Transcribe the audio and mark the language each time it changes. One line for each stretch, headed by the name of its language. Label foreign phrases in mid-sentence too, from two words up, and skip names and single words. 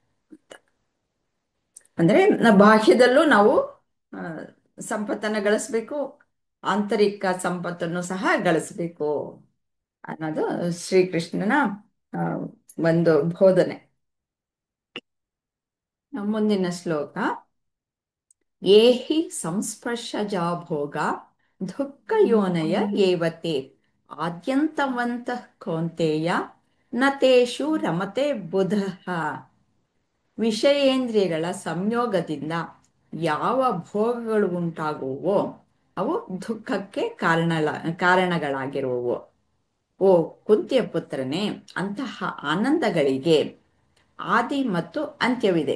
Kannada: ಅಂದ್ರೆ ಬಾಹ್ಯದಲ್ಲೂ ನಾವು ಆ, ಸಂಪತ್ತನ್ನ ಗಳಿಸ್ಬೇಕು, ಆಂತರಿಕ ಸಂಪತ್ತನ್ನು ಸಹ ಗಳಿಸ್ಬೇಕು ಅನ್ನೋದು ಶ್ರೀಕೃಷ್ಣನ ಆ, ಒಂದು ಬೋಧನೆ. ಮುಂದಿನ ಶ್ಲೋಕ.
Sanskrit: ಏಹಿ ಸಂಸ್ಪರ್ಶಜಾ ಭೋಗ ದುಃಖ ಯೋನಯ ಏವತೆ ಆದ್ಯಂತವಂತಃ ಕೌಂತೆಯ ನ ತೇಷು ರಮತೆ ಬುಧಃ.
Kannada: ವಿಷಯೇಂದ್ರಿಯಗಳ ಸಂಯೋಗದಿಂದ ಯಾವ ಭೋಗಗಳು ಉಂಟಾಗುವವೋ ಅವು ದುಃಖಕ್ಕೆ ಕಾರಣಗಳಾಗಿರುವವು. ಓ ಕುಂತಿಯ ಪುತ್ರನೇ, ಅಂತಹ ಆನಂದಗಳಿಗೆ ಆದಿ ಮತ್ತು ಅಂತ್ಯವಿದೆ.